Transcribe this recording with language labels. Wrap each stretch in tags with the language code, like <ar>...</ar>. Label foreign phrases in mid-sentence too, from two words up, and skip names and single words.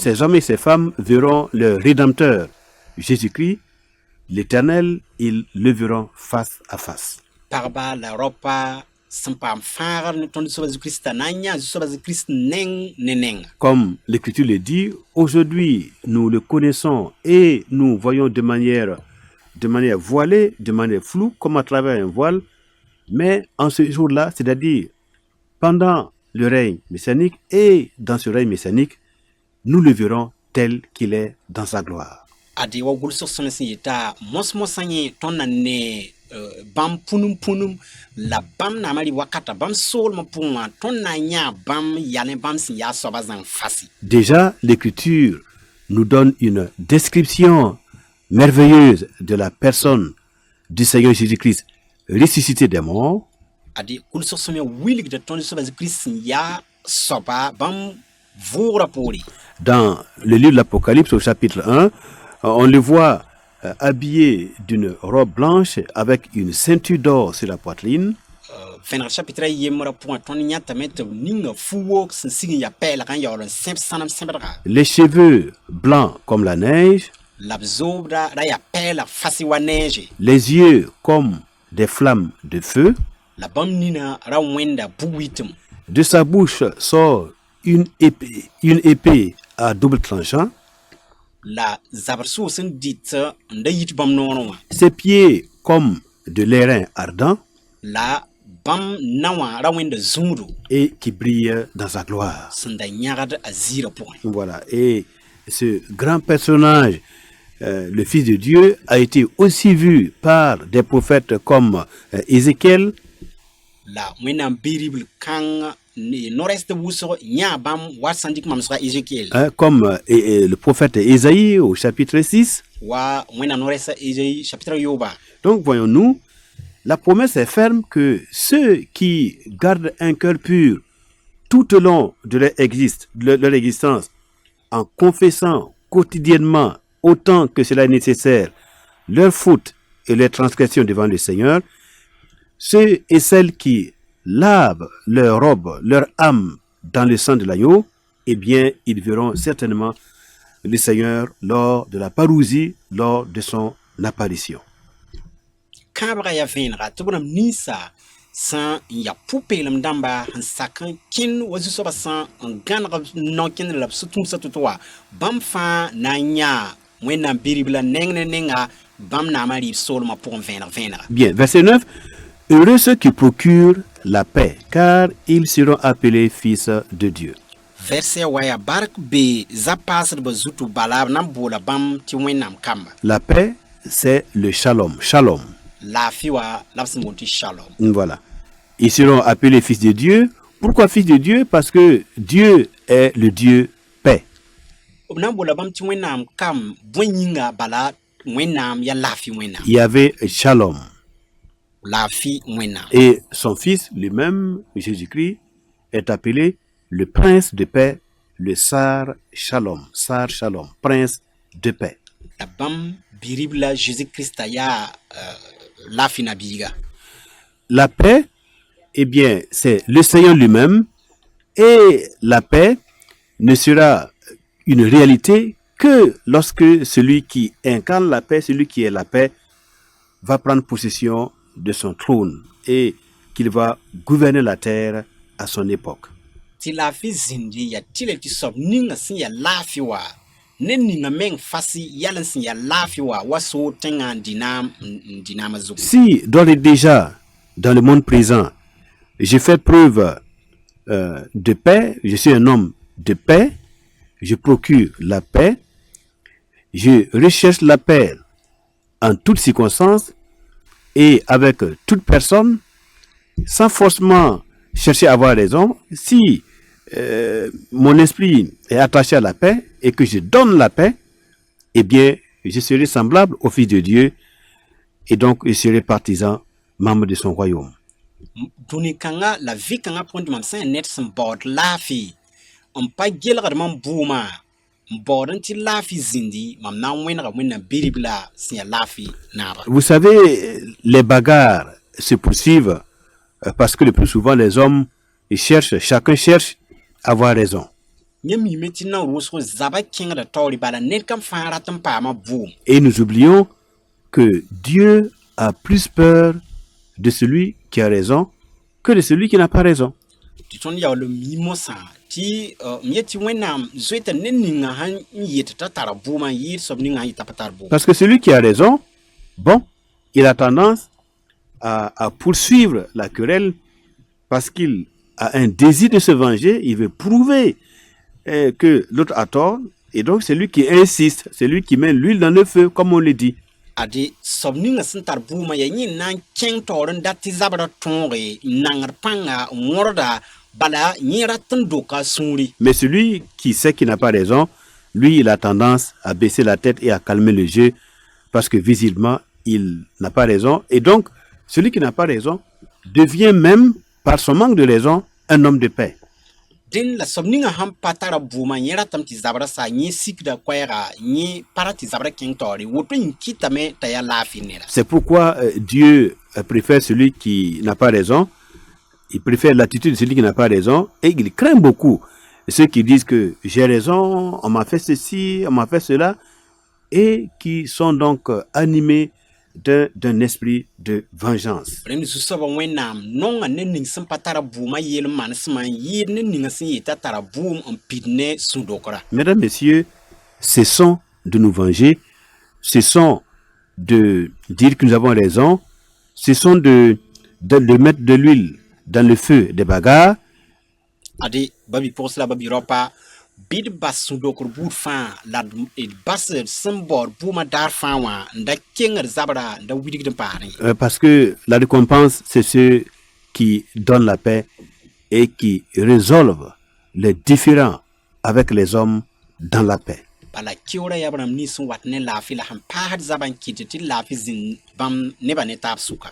<fr>Ces hommes et ces femmes verront leur Rédempteur, Jésus-Christ, l'Éternel, ils le verront face à face.</fr> <mos>Pagba la raopa sẽn paam fãagr ne tõnd Zu-soabã Zu-Kristã na n yã Zu-soabã Zu-Krist neng ne nenga.</mos> <fr>Comme l'Écriture le dit, aujourd'hui, nous le connaissons et nous voyons de manière voilée, de manière floue, comme à travers un voile. Mais en ce jour-là, c'est-à-dire pendant le règne messianique et dans ce règne messianique, nous le verrons tel qu'il est dans sa gloire.</fr> <mos>Ade wa gʋlsg sõn sẽn yeta mos-mosã yẽ tõnd na ne bãmb pũnum la bãmb naamã rɩ wakata bãmb soolmã pʋgẽ wã tõnd na n yãa bãmb yal ne bãmb sẽn yaa soabã zãng fasi.</mos> <fr>Déjà, l'Écriture nous donne une description merveilleuse de la personne du Seigneur Jésus-Christ ressuscité des morts.</fr> <mos>Ade gʋlsg sõn me wilgda tõnd Zu-soabã Zu-Krist sẽn yaa soaba bãmb vʋʋgrã poore.</mos> <fr>Dans le livre de l'Apocalypse au chapitre 1, on le voit habillé d'une robe blanche avec une ceinture d'or sur la poitrine.</fr> <mos>Vẽneg chapitre a yembrã pʋgã tõnd yãtame tɩ b ninga fu-woog sẽn sig n yaa pɛɛlg n yaool n sẽb sãnem sẽbdga.</mos> <fr>Les cheveux blancs comme la neige,</fr> <mos>La b zoobda ra yaa pɛɛlg fasi wa neege.</mos> <fr>les yeux comme des flammes de feu.</fr> <mos>La bãmb nina ra wẽnda bug-wɩtm.</mos> <fr>De sa bouche sort une épée à double tranchant.</fr> <mos>La zabr soos n dɩt n da yit bãmb noorẽ wã.</mos> <fr>Ses pieds comme de l'airain ardent</fr> <mos>La bãmb na wã ra wẽnda zũudu</mos> <fr>et qui brille dans sa gloire.</fr> <mos>sẽn da yãgd a ziirã pʋgẽ.</mos> <fr>Voilà. Et ce grand personnage, le Fils de Dieu, a été aussi vu par des prophètes comme Ézéchiel,</fr> <mos>La wẽnnaam bi-ribl kãng no-rɛɛsd wʋsg yã bãmb wa sãn dɩk mamsga Ézéchiel</mos> <fr>comme le prophète Ésaïe au chapitre 6.</fr> <mos>wa wẽnnaam no-rɛɛsa Ésaïe chapitre yoba.</mos> <fr>Donc voyons-nous, la promesse est ferme que ceux qui gardent un cœur pur tout au long de leur existence, en confessant quotidiennement, autant que cela est nécessaire, leurs fautes et leurs transgressions devant le Seigneur, ceux et celles qui lavent leur robe, leur âme dans le sang de l'agneau, eh bien, ils verront certainement le Seigneur lors de la parousie, lors de son apparition.</fr> <mos>Kãabga yaa vẽenega tɩ b rãmb ninsã sã n yaa pʋ-peelem dãmba n sak n kẽnd wa Zu-soabã sã n gãneg no-kẽndr la b sũ-tũusã to-to wã bãmb fãa na n yãa wẽnnaam bi-rib la neng ne nenga bãmb naamã rɩɩb soolmã pʋgẽ vẽenega.</mos> <fr>Bien, verset 9. Heureux ceux qui procurent la paix, car ils seront appelés fils de Dieu.</fr> <mos>Verset wa yaa bark bee za-paasdbã zutu bala b na n boola bãmb tɩ wẽnnaam kamba.</mos> <fr>La paix, c'est le</fr> <he>shalom. Shalom.</he> <mos>Laafɩ wa la b sẽn boond tɩ shalom.</mos> <fr>Voilà. Ils seront appelés fils de Dieu. Pourquoi fils de Dieu? Parce que Dieu est le Dieu paix.</fr> <mos>B na n boola bãmb tɩ wẽnnaam kam bõe yĩnga bala wẽnnaam yaa laafɩ wẽnnaam.</mos> <fr>Il y avait shalom.</fr> <mos>Laafɩ wẽnnaam.</mos> <fr>Et son fils lui-même, Jésus-Christ, est appelé le prince de paix, le</fr> <he>Sar Shalom. Sar Shalom,</he> <fr>prince de paix.</fr> <mos>La bãmb bi-rib la Jésus-Christ yaa laafɩ na biiga.</mos> <fr>La paix, eh bien, c'est le Seigneur lui-même, et la paix ne sera une réalité que lorsque celui qui incarne la paix, celui qui est la paix, va prendre possession de son trône et qu'il va gouverner la terre à son époque.</fr> <mos>Tɩ laafɩ zĩndi yaa tɩ la tɩ soab ninga sẽn yaa laafɩ wã ne ninga meng fasi yɛl n sẽn yaa laafɩ wã wa soog tẽngã n dɩnaamã zugu.</mos> <fr>Si, d'ores et déjà, dans le monde présent, je fais preuve de paix, je suis un homme de paix, je procure la paix, je recherche la paix en toutes circonstances et avec toute personne, sans forcément chercher à avoir raison. Si mon esprit est attaché à la paix et que je donne la paix, eh bien, je serai semblable au Fils de Dieu et donc je serai partisan, membre de son royaume.</fr> <mos>Dũni kãngã la vɩ-kãngã pʋgẽ tɩ mam sẽn yaa ned sẽn baood laafɩ n pa gelgd mam buumã n baood n tɩ laafɩ zĩndi mam na n wẽnega wẽnnaam bi-rib la sẽn yaa laafɩ naaba.</mos> <fr>Vous savez, les bagarres se poursuivent parce que le plus souvent les hommes ils cherchent, chacun cherche à avoir raison.</fr> <mos>Nyɛ miime tɩ na wʋsg zaba kẽngda taoore bala ned kam fãa rat n paama vʋʋm.</mos> <fr>Et nous oublions que Dieu a plus peur de celui qui a raison que de celui qui n'a pas raison.</fr> <mos>Tɩ tõnd yaool n mii mosã tɩ m yet tɩ Wẽnnaam zoeta ned ninga sãn n yet t'a tara vʋʋmã n yɩɩd soab ninga sãn yɩ t'a pa tar vʋʋm.</mos> <fr>Parce que celui qui a raison, bon, il a tendance à poursuivre la querelle parce qu'il a un désir de se venger, il veut prouver que l'autre a tort, et donc c'est lui qui insiste, c'est lui qui met l'huile dans le feu, comme on le dit.</fr> <mos>Ade soab ninga sẽn tar vʋʋmã yaa yẽ na n kẽng taoor n dat tɩ zabrã tõoge n nangr pãnga n wõrda bala yẽ rat n doka a sũuri.</mos> <fr>Mais celui qui sait qu'il n'a pas raison, lui, il a tendance à baisser la tête et à calmer le jeu parce que visiblement, il n'a pas raison. Et donc, celui qui n'a pas raison devient même, par son manque de raison, un homme de paix.</fr> <mos>Dẽn la soab ninga sãn pa tara vʋʋmã yẽ ratame tɩ zabrã sa yẽ sikda koɛɛga yẽ para tɩ zabrã kẽng taoore woto yĩn kɩtame t'a yaa laafɩ neda.</mos> <fr>C'est pourquoi Dieu préfère celui qui n'a pas raison. Il préfère l'attitude de celui qui n'a pas raison. Et il craint beaucoup ceux qui disent que j'ai raison, on m'a fait ceci, on m'a fait cela, et qui sont donc animés d'un esprit de vengeance.</fr> <mos>Rẽnd zu-soabã Wẽnnaam nonga ned ning sẽn pa tara vʋʋmã yeel manesmã n yɩɩd ned ninga sẽn yet'a tara vʋʋm n pid ne sũ-dokra.</mos> <fr>Mesdames, Messieurs, cessons de nous venger, cessons de dire que nous avons raison, cessons de mettre de l'huile dans le feu des bagarres.</fr> <mos>Ade babi pʋgs la babi raopa bɩd bas sũ-dokr buud fãa la d bas sẽn baood vʋʋmã daar fãa wã n da kengd zabrã n da wilgd n paasẽ.</mos> <fr>Parce que la récompense, c'est ceux qui donnent la paix et qui résolvent les différends avec les hommes dans la paix.</fr> <mos>Bala keoorã yaa rãmb nins sẽn wat ne laafɩ la sẽn paasd zabã n kɩt tɩ laafɩ zĩnd bãmb nebã ne taab sʋka.</mos>